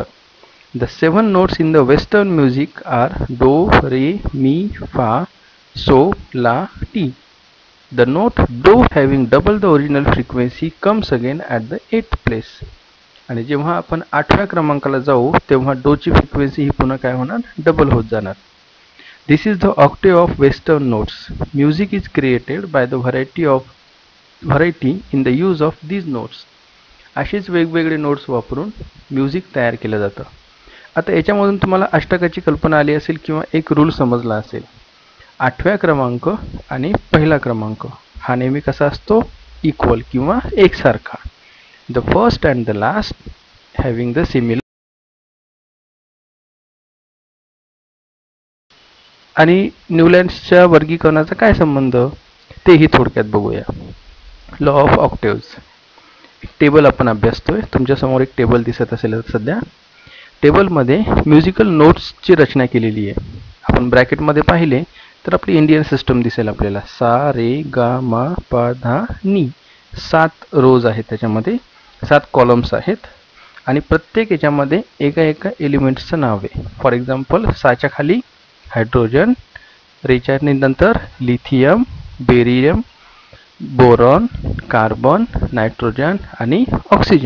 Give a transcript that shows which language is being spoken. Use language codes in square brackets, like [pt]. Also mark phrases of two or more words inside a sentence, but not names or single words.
[en] The 7 notes in the Western music are do, re, mi, fa, so, la, ti. The note do having double the original frequency comes again at the 8th place. [mr] आणि जेव्हा आपण 8व्या क्रमांकाला जाऊ तेव्हा डोची फ्रिक्वेन्सी ही पुन्हा काय होणार? डबल होत जाणार. [en] This is the octave of Western notes. Music is created by the variety in the use of these notes. [mr] अशीच वेगवेगळे नोट्स वापरून म्युझिक तयार केलं जातं. आता याच्यामधून तुम्हाला अष्टकाची कल्पना आली असेल किंवा एक रूल समजला असेल. 8व्या क्रमांक आणि पहिला क्रमांक हा नेहमी कसा असतो? इक्वल किंवा एकसारखा. [en] The first and the last having the similar. [mr] आणि न्यूलँड्सच्या वर्गीकरणाचा काय संबंध तेही थोडक्यात बघूया. [en] law of octaves table [mr] आपण अभ्यासतोय. तुमच्यासमोर एक टेबल दिसत असेल सध्या. टेबलमध्ये [en] musical notes-ची [mr] रचना केलेली आहे. आपण ब्रॅकेटमध्ये पाहिले तर आपली [en] Indian system [mr] दिसेल आपल्याला. सा रे गा मा पा धा नी. 7 रोज आहेत, त्याच्यामध्ये 7 कॉलम्स आहेत आणि प्रत्येक याच्यामध्ये एका एका एलिमेंट्सचं नाव आहे. [en] for example [mr] साच्या खाली हायड्रोजन, रेच्या नंतर लिथियम, बेरियम, बोरॉन, कार्बन, नायट्रोजन आणि ऑक्सिजन.